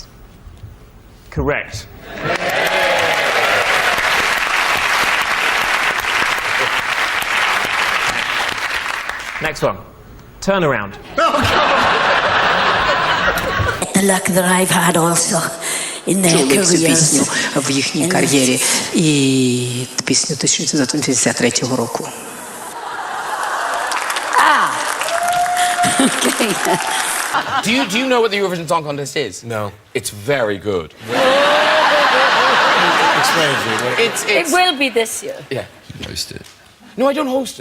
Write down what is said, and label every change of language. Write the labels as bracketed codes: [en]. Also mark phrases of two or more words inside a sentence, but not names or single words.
[en] Correct. Next one. Turn around. The luck that I've had also in their [uk] Чули цю [en] careers. [uk] пісню в їхній кар'єрі і пісню 1983 року. [en] Okay. Do you know what the Eurovision Song Contest is? No. It's very good. Explain to me. It will be this year. Yeah. You host it. No, I don't host it.